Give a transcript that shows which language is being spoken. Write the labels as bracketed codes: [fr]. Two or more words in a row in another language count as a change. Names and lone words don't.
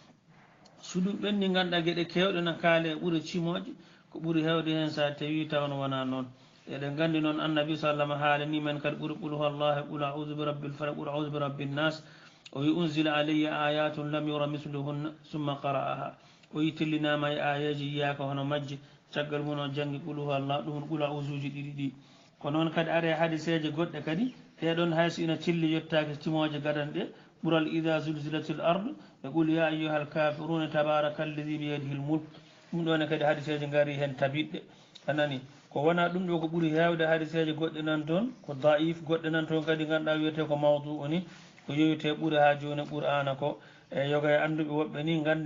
[ff] so ɗum ɓenni ganduɗa gueɗe kewɗe no kaali e ɓuuri cimoje ko ɓuuri hewde hen sa tawi tawno wona noon eɗen gandi noon annabi sallam haalani men kadi ɓuuri [ar] قل هو الله قل أعوذ برب الفلق قل أعوذ برب الناس [ff] o wi [ar] أنزل علي آيات لم ير مثلهن ثم قرأها [ff] o yi tellinama e ayaji yiyaka hono majje caggal mum o janggi [ar] قل هو الله [ff] ɗum qul a'udhuji ɗiɗi ɗi ko noon kadi are hadiseje goɗɗe kadi ɗeɗon hayso ina cilli yettaki timoje gadan ɗe ɓuural [ar] إذا زلزلت الأرض [ff] e [ar] قل يا أيها الكافرون تبارك الذي بيده الملك [ff] ɗum ɗone kadi hadiseje gari hen tabiɗɗe anani ko wona ɗum ɗo ko ɓuuri hewde hadiseje goɗɗe nan toon ko daif goɗɗe nan toon kadi ganduɗa wiyete ko mawdu oni ko yeyete ɓuure ha joni qur'ana ko e yoga e anduɓe woɓɓe ni gandi